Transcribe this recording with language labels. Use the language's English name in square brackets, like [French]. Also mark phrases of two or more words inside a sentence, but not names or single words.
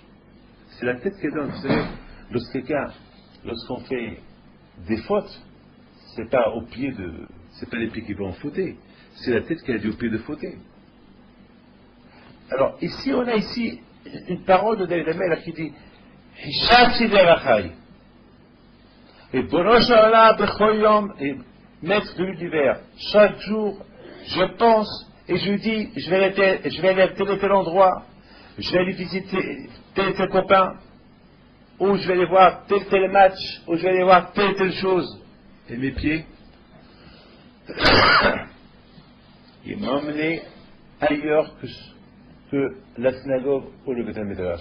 [French] C'est la tête qui donne. Vous savez, lorsqu'on fait des fautes, c'est pas c'est pas les pieds qui vont fauter, c'est la tête qui a dit au pied de fauter. Alors, ici, on a ici une parole de David Ameller qui dit [Hebrew] חשבתי דרכי. את ברוש עולם בכל יום, [French] et maître de l'univers, chaque jour, je pense et je dis, je vais aller à tel et tel endroit, je vais aller visiter tel et tel copain, ou je vais aller voir tel et tel match, ou je vais aller voir telle et telle chose. Et mes pieds, ils m'ont emmené ailleurs que la synagogue ou le [Hebrew] בית מדרש.